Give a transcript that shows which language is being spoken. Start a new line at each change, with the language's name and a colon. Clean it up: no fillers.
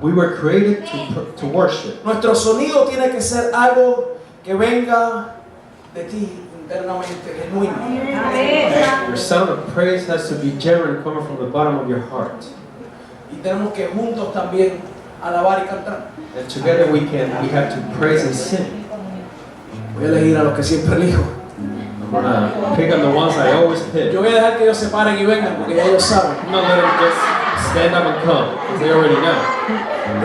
English: We were created to worship.
Spanish: Nuestro sonido tiene que ser algo que venga de ti internamente, genuino.
English: Your sound of praise has to be genuine, coming from the bottom of your heart.
Spanish: Y tenemos que juntos también alabar y cantar.
English: And together we have to praise and sing.
Spanish: Voy a elegir a los que siempre elijo.
English: I'm gonna pick on the ones I always pick.
Spanish: Yo voy a dejar que ellos se paren y vengan porque ya ellos saben.
English: I'm not letting them just stand up and come, because they already know.